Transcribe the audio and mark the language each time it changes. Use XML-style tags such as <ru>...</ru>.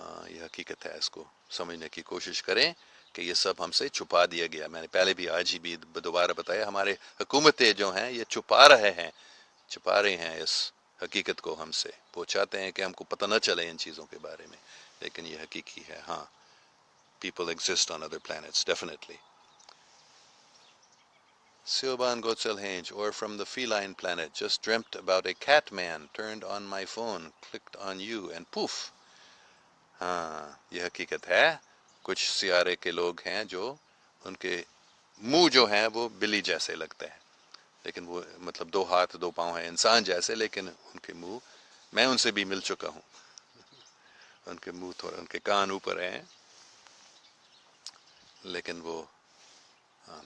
<ur>یہ حقیقت ہے، اس کو سمجھنے کی کوشش کریں کہ یہ سب ہم سے چھپا دیا گیا. میں نے پہلے بھی آج ہی بھی دوبارہ بتایا، ہمارے حکومتیں جو ہیں یہ چھپا رہے ہیں اس حقیقت کو ہم سے. وہ چاہتے ہیں کہ ہم کو پتہ نہ چلے ان چیزوں کے بارے میں، لیکن یہ حقیقی ہے.</ur> <en>ہاں، people exist on other planets, definitely. Silvan Gotzelhange, or from the feline planet, just dreamt about a cat man, turned on my phone, clicked on you, and poof.</en> <ur>ہاں، یہ حقیقت ہے. کچھ سیارے کے لوگ ہیں جو ان کے منہ جو ہیں وہ بلی جیسے لگتے ہیں، لیکن وہ مطلب 2 ہاتھ 2 پاؤں ہیں انسان جیسے، لیکن ان کے منہ، میں ان سے بھی مل چکا ہوں. ان کے منہ تھوڑا، ان کے کان اوپر ہیں، لیکن وہ ہاں.</ur>